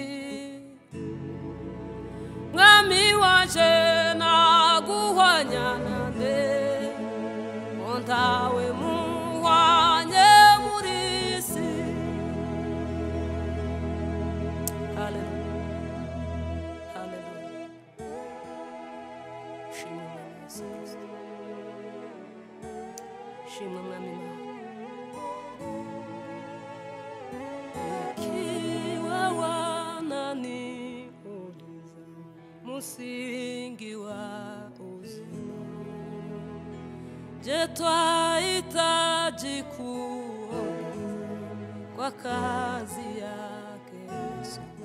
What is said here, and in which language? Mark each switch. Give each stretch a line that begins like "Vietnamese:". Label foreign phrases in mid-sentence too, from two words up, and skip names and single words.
Kinyarwanda: mwami wanje naguhwanya nande ko ntawe muhwanye muri iyi si Hallelujah Hallelujah Shimwa mwami Yesu Kristo Shimwa mwami Imana
Swahili: ikiwa wananiuliza msingi wa uzima je twahitaji kuongeza kwa kazi yake Yesu